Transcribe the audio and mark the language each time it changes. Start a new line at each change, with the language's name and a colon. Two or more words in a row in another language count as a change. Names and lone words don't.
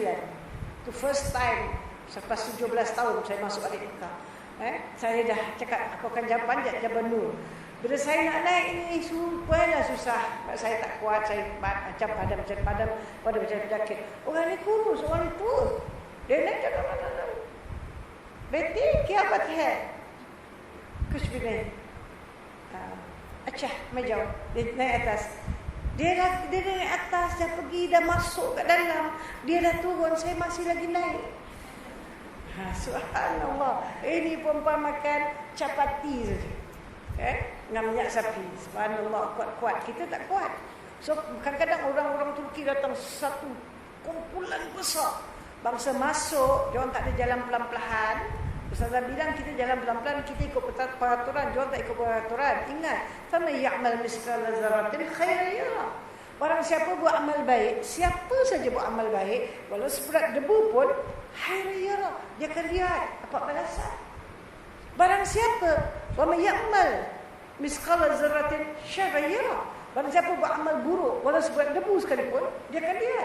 Malay: Tu first time selepas 17 tahun saya masuk balik Mekah. Saya dah cakap aku akan panjat Jabal Nur. Bila saya nak naik ini sumpahlah susah. Saya tak kuat, saya macam padam pada macam penyakit. Orang ni kurus, orang ni tua. Dia naik jalan.
Hindi: बेटी क्या बात है कुछ भी नहीं अच्छा मैं जाऊँ
Malay: naik atas dia naik atas dah pergi dah masuk kat dalam dia dah turun saya masih lagi naik subhanallah ini perempuan makan chapati saja dengan minyak sapi subhanallah kuat-kuat kita tak kuat so kadang-kadang orang-orang Turki datang satu kumpulan besar. Bangsa masuk, dia orang tak ada jalan pelan-pelan. Ustazah bilang kita jalan pelan-pelan, kita ikut peraturan, dia orang tak ikut peraturan. Ingat,
Arabic: فمن يعمل مثقال ذرة خيرا يره.
Malay: Barang siapa buat amal baik, siapa saja buat amal baik, walau seberat debu pun
Arabic: خيرا يره,
Malay: dia akan lihat dapat balasan. Barang siapa
Arabic: ومن يعمل مثقال ذرة شرا يره.
Malay: Barang siapa buat amal buruk, walau seberat debu sekalipun, dia akan lihat.